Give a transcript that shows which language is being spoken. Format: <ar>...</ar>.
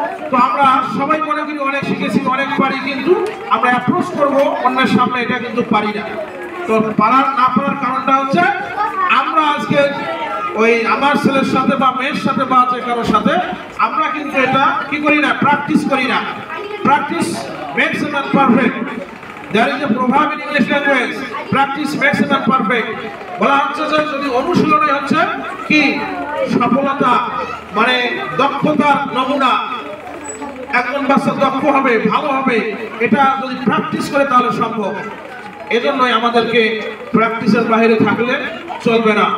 <bn>তো আমরা সবাই মনে করি অনেক শিখেছি, অনেক পারি, কিন্তু আমরা অ্যাপ্রোচ করবো অন্যের সামনে, এটা কিন্তু পারি না। তো পারার না পারার কারণটা হচ্ছে আমরা আজকে ওই আমার ছেলের সাথে বা মেয়ের সাথে বা যে কারোর সাথে আমরা কিন্তু এটা কি করি না, প্র্যাকটিস করি না।</bn> <en>Practice makes a man perfect, there is a proverb in English language, practice makes a man perfect।</en> <bn>বলা হচ্ছে যে যদি অনুশীলনে হচ্ছে কি সফলতা, মানে দক্ষতার নমুনা, একজন বাচ্চা দক্ষ হবে, ভালো হবে, এটা যদি প্র্যাকটিস করে তাহলে সম্ভব। এজন্যই আমাদেরকে প্র্যাকটিসের বাইরে থাকলে চলবে না।</bn>